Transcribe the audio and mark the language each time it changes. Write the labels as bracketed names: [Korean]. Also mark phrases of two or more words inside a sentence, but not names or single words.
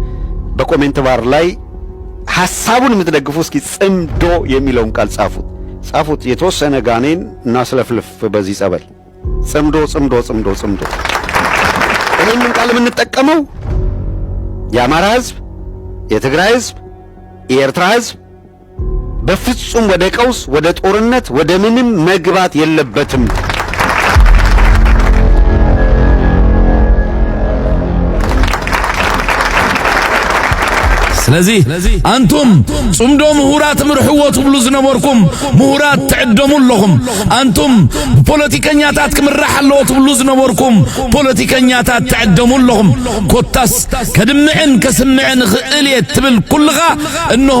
[Amharic] በኮሜንት ባር ላይ ሐሳቡን የምትደግፉ እስኪ ጽምዶ የሚለውን ቃል ጻፉት። የተወሰነ ጋኔን እናስለፍልፍ በዚህ ጸበል። ጽምዶ። ይህንን ቃል የምንጠቀመው የአማራ ሕዝብ፣ የትግራይ ሕዝብ፣ የኤርትራ ሕዝብ በፍጹም ወደ ቀውስ፣ ወደ ጦርነት፣ ወደ ምንም መግባት የለበትም። [Tigrinya] ስለዚህ አንቱም ጽምዶ ምሁራት ምርሕዎ ትብሉ ዝነበርኩም ምሁራት ትዕደሙ ኣለኹም። አንቱም ፖለቲከኛታት ክምራሕ ኣለዎ ትብሉ ዝነበርኩም ፖለቲከኛታት ትዕደሙ ኣለኹም። ኮታስ ከድምዕን ከስምዕን ክእል እየ ትብል ኩልኻ እንሆ